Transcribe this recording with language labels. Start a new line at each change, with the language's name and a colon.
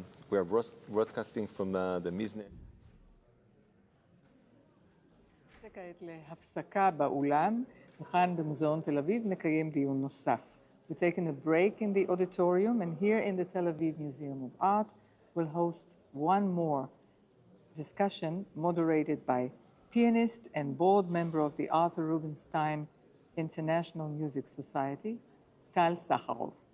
English: We are broadcasting from the Mizne.
Hebrew: כעת להפסקה באולם, וכאן במוזיאון תל אביב נקיים דיון נוסף.
English: We're taking a break in the auditorium, and here in the Tel Aviv Museum of Art, we'll host one more discussion moderated by pianist and board member of the Arthur Rubinstein International Music Society, Tal Sakharov.